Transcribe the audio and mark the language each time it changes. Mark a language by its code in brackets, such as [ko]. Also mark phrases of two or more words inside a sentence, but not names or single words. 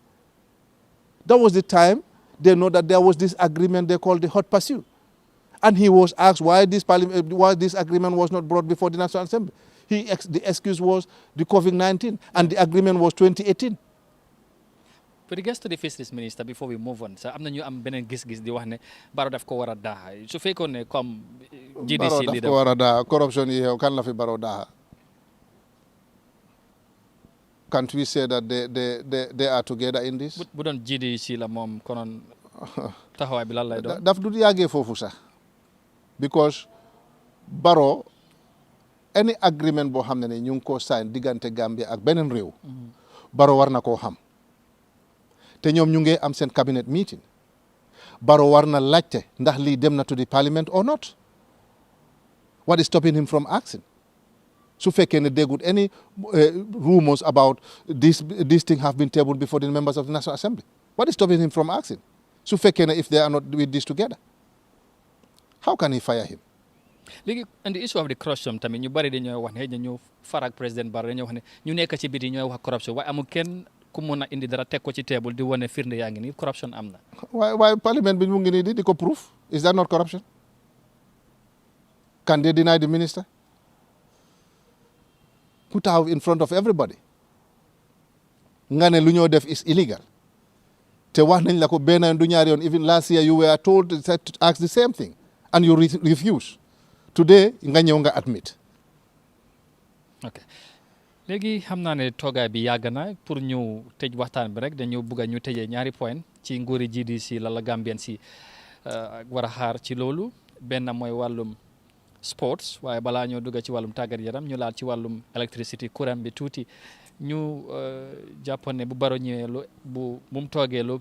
[en] That was the time they know that there was this agreement they called the hot pursuit. And he was asked why this agreement was not brought before the National Assembly. The excuse was the COVID-19, and the agreement was 2018. With regards to the fisheries minister, before we move on, [wo] so am na ñu am beneen gis-gis di wax ne Barrow daf ko war a daaxa su fekkoon ne comme GDC leader Barrow daf ko war a daaxa corruption yi xew kan la fi Barrow daaxa. [en] Can't we say that they are together in this? [wo] Bu doon GDC la moom konoon taxawaay bi lan lay doon. Daf du yàggee foofu sax because Barrow [en] any agreement [wo] boo xam ne ñu ngi koo sign diggante Gambia ak beneen réew. Barrow war na koo xam. te ñoom ñu ngi am seen [en] cabinet meeting [wo] Barrow war na laajte ndax lii dem na [en] to the parliament or not. What is stopping him from asking? [wo] Su fekkee ne déggut [en] any rumors about this thing have been tabled before the members of the National Assembly. What is stopping him from asking? [wo] Su fekkee ne [en] if they are not with this together. How can he fire him? [wo] Léegi [en] and the issue of the corruption [wo] tamit ñu bari dañoo wax ne ñu farak président Barrow dañoo wax ne ñu nekk ci biti ñooy wax corruption waaye amul kenn ku mun a indi dara teg ko ci table di wane firnde yaa ngi nii corruption am na. waaye parliament bi mu ngi nii di ko proof. [en] Is that not corruption? Can they deny the minister? Put out in front of everybody. [wo] Nga ne lu ñoo def [en] is illegal. [wo] Te wax nañ la ko benn yoon du ñaari yoon [en] even last year you were told to ask the same thing and you refuse. [wo] Today nga ñëw nga admit. Okay. Léegi xam naa ne toogaay bi yàgg na pour ñu tëj waxtaan bi rek dañu bëgg a ñu tëjee ñaari point ci nguuri GDC la Gambien si war a xaar ci loolu benn mooy wàllum sports waaye balaa ñoo dugg ci wàllum tàggat yaram ñu laal ci wàllum électricité courant bi tuuti ñu jàppoon ne bu Barrow ñëwee bu mu toogee lu